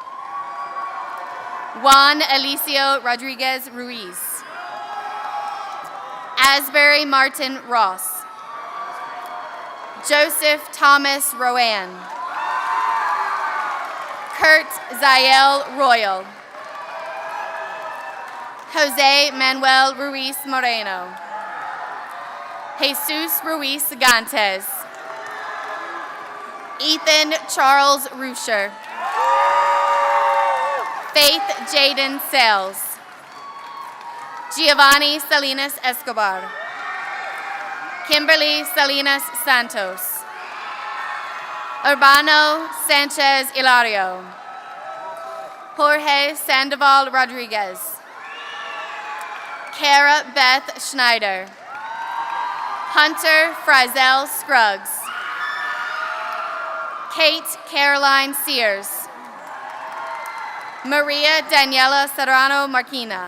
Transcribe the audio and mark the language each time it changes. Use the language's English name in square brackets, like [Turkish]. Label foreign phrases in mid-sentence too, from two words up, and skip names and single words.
[English] Juan Alicio Rodriguez Ruiz. Asbury Martin Ross. Joseph Thomas Rowan. Kurt Zael Royal. Jose Manuel Ruiz Moreno. Jesus Ruiz Gantes. Ethan Charles Rusher. Faith Jaden Sales. Giovanni Salinas Escobar. Kimberly Salinas Santos. Urbano Sanchez Hilario. Jorge Sandoval Rodriguez. Kara Beth Schneider. Hunter Frizel Scruggs. Kate Caroline Sears. Maria Daniela Serrano Marquina.